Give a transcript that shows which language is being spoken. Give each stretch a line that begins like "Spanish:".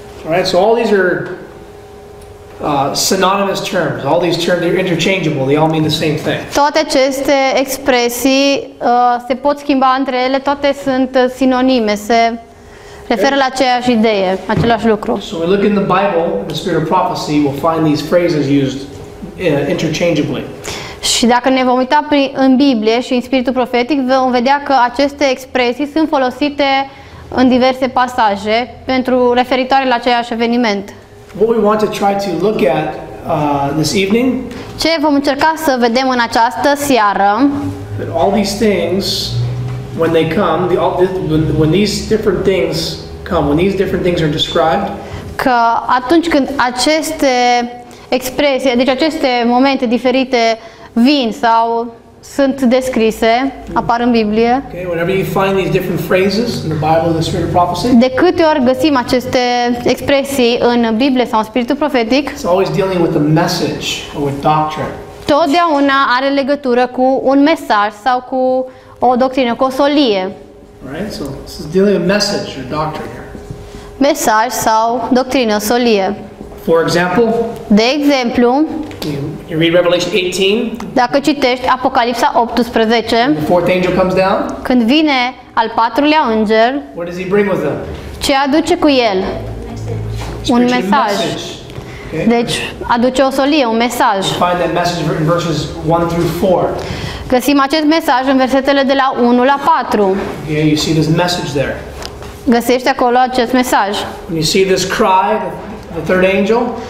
English: Alright, so all these are synonymous terms. All these terms, they're interchangeable. They all mean the same thing.
Romanian: Toate aceste expresii se pot schimba între ele, toate sunt sinonime, se referă la aceeași idee, același lucru.
English: So we look in the Bible, in the spirit of prophecy, we'll find these phrases used interchangeably.
Romanian: Și dacă ne vom uita în Biblie și în spiritul profetic, vom vedea că aceste expresii sunt folosite în diverse pasaje pentru referitoare la aceeași eveniment.
English: What we want to try to look at this evening,
Romanian: Ce vom încerca să vedem în această seară,
English: that all these things, when they come, when these different things come, when these different things are described,
Romanian: că atunci când aceste expresii, deci aceste momente diferite vin sau sunt descrise, apar în Biblie,
English: okay, whenever you find these different phrases in the Bible, in the spirit of prophecy,
Romanian: de câte ori găsim aceste expresii în Biblie sau în spiritul profetic,
English: it's always dealing with a message or with doctrine.
Romanian: totdeauna are legătură cu un mesaj sau cu o doctrină, cu o solie.
English: Right? So this is dealing with message or doctrine here.
Romanian: Mesaj sau doctrină, solie.
English: For example,
Romanian: De exemplu,
English: you read Revelation 18,
Romanian: dacă citești Apocalipsa 18,
English: the fourth angel comes down.
Romanian: când vine al patrulea înger,
English: What does he bring with him?
Romanian: ce aduce cu el? Un
English: Preaching a
Romanian: mesaj.
English: message. Okay?
Romanian: Deci aduce o solie, un mesaj.
English: Find that message in verses 1 through 4.
Romanian: Găsim acest mesaj în versetele de la 1 la 4.
English: Okay, you see this message there.
Romanian: Găsești acolo acest mesaj.
English: When you see this cry, the third angel,